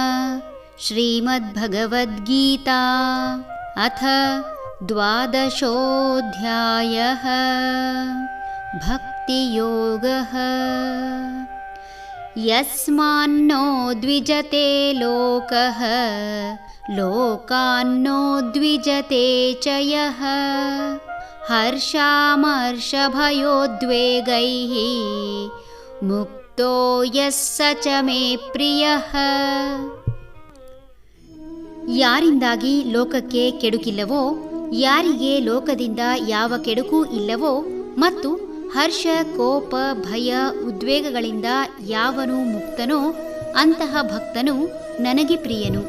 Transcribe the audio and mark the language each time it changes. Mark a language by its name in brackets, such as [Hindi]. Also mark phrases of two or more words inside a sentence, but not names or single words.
[Sanskrit] ಶ್ರೀಮದ್ಭಗವದ್ಗೀತಾ ಅಥ ದ್ವಾದಶೋऽಧ್ಯಾಯಃ. ಭಕ್ತಿಯೋಗಃ. ಯಸ್ಮಾನ್ನೋ ದ್ವಿಜತೆ ಲೋಕಃ ಲೋಕಾನ್ನೋ ದ್ವಿಜತೆ ಚ ಯಃ ಹರ್ಷಾಮರ್ಷಭಯೋದ್ವೇಗೈಃ ಮುಕ್ತೋ ಯಃ ಸ ಚ ಮೇ ಪ್ರಿಯಃ. [Kannada] ಯಾರಿಂದಾಗಿ ಲೋಕಕ್ಕೆ ಕೆಡುಕಿಲ್ಲವೋ, ಯಾರಿಗೆ ಲೋಕದಿಂದ ಯಾವ ಕೆಡುಕೂ ಇಲ್ಲವೋ ಮತ್ತು ಹರ್ಷ, ಕೋಪ, ಭಯ, ಉದ್ವೇಗಗಳಿಂದ ಯಾವನು ಮುಕ್ತನೋ ಅಂತಹ ಭಕ್ತನು ನನಗೆ ಪ್ರಿಯನು.